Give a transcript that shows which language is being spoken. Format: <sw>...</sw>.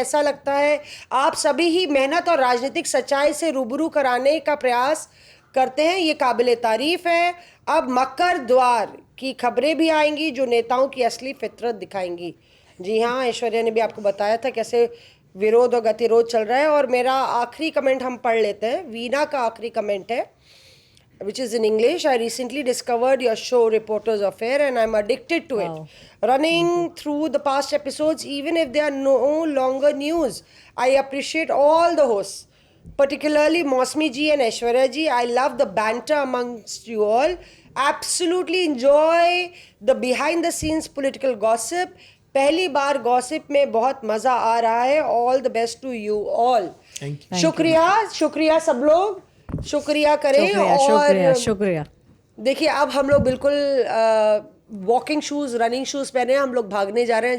<hi>ऐसा लगता है आप सभी ही मेहनत और राजनीतिक सच्चाई से रूबरू कराने का प्रयास करते हैं, ये काबिले तारीफ है। अब मकर द्वार की खबरें भी आएंगी जो नेताओं की असली फितरत दिखाएंगी। जी हाँ, ऐश्वर्या ने भी आपको बताया था कैसे विरोध और गतिरोध चल रहा है। और मेरा आखिरी कमेंट हम पढ़ लेते हैं, वीना का आखिरी कमेंट है,</hi> <en>which is in English. I recently discovered your show Reporters Affair and I'm addicted to it. Running through the past episodes, even if they are no longer news, I appreciate all the hosts, particularly Mosmi ji and Aishwarya ji. I love the banter amongst you all. Absolutely enjoy the behind the scenes political gossip.</en> <hi>पहली बार gossip में बहुत मजा आ रहा है।</hi> <en>All the best to you all.</en> <hi>शुक्रिया सब लोग, शुक्रिया करें। और शुक्रिया। देखिए, अब हम लोग बिल्कुल वॉकिंग शूज़, रनिंग शूज़ पहने हम लोग भागने जा रहे हैं।</hi>